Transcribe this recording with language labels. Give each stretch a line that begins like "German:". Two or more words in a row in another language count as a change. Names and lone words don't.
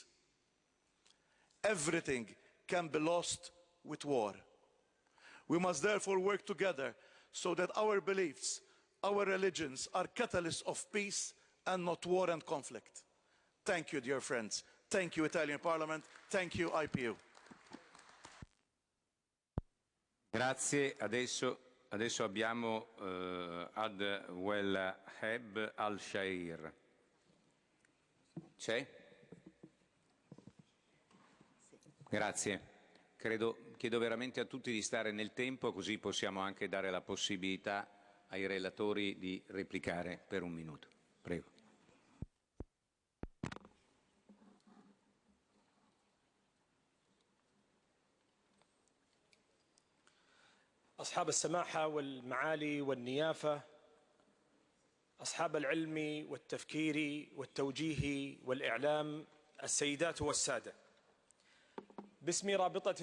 English: Everything can be lost with war. We must therefore work together so that our beliefs, our religions are catalysts of peace and not war and conflict. Thank you, dear friends. Thank you, Italian Parliament. Thank you, IPU.
Italian: Grazie. Adesso abbiamo Ad Wellaheb Al-Shair. C'è? Grazie. Chiedo veramente a tutti di stare nel tempo, così possiamo anche dare la possibilità ai relatori di replicare per un minuto. Prego.
Arabic: أصحاب السماحة والمعالي والنيافة، أصحاب العلم والتفكير والتوجيه والإعلام، السيدات والسادة، باسم رابطة